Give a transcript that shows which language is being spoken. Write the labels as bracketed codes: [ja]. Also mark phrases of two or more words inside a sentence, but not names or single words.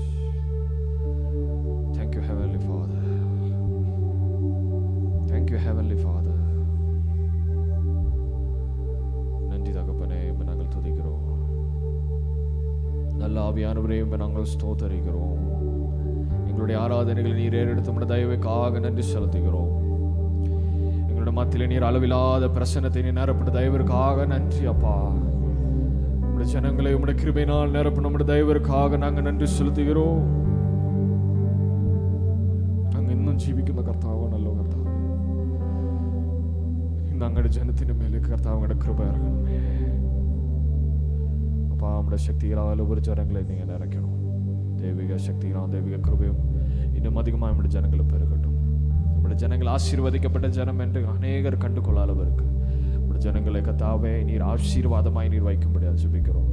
[en] Thank you, Heavenly Father. Thank you, Heavenly Father. [ta] நன்றி தகப்பனே, நாங்கள் துதிக்கிறோம். நல்ல ஆவியானவரே, நாங்கள் ஸ்தோத்தரிக்கிறோம். எங்களுடைய ஆராதனைகளை நீர் ஏறெடுத்து உம்முடைய தயவுக்காக நன்றி செலுத்துகிறோம். எங்களுடைய மத்தியிலே நீர் அளவில்லாத பிரசன்னத்தை நீர் நிரப்பின தயவிற்காக நன்றி அப்பா. உம்முடைய ஜனங்களை உம்முடைய கிருபையினால் நிரப்பின உம்முடைய தயவிற்காக நாங்கள் நன்றி செலுத்துகிறோம். நாங்கள் இன்னும் [ml] ஜீவிക്കുന്ന കർത്താവാണല്ലോ കർത്താവ്. ഇന്ന് അങ്ങയുടെ ജനത്തിന്റെ മേലെ കർത്താവ് അങ്ങയുടെ കൃപ ഇറങ്ങണമേ அப்பா. [ta] நம்முடைய சக்திகளால் ஒவ்வொரு ஜனங்களை நீங்கள் நினைக்கணும். தெய்வீக சக்திகளால் தெய்வீக கிருபையும் இன்னும் அதிகமாக நம்முடைய ஜனங்களை பெருகட்டும். நம்முடைய ஜனங்கள் ஆசீர்வதிக்கப்பட்ட ஜனம் என்று அநேகர் கண்டு கொள்ளாதவருக்கு நம்முடைய ஜனங்களை கர்த்தாவே நீர் ஆசீர்வாதமாய் நீர் வைக்கும்படியாக ஜெபிக்கிறோம்.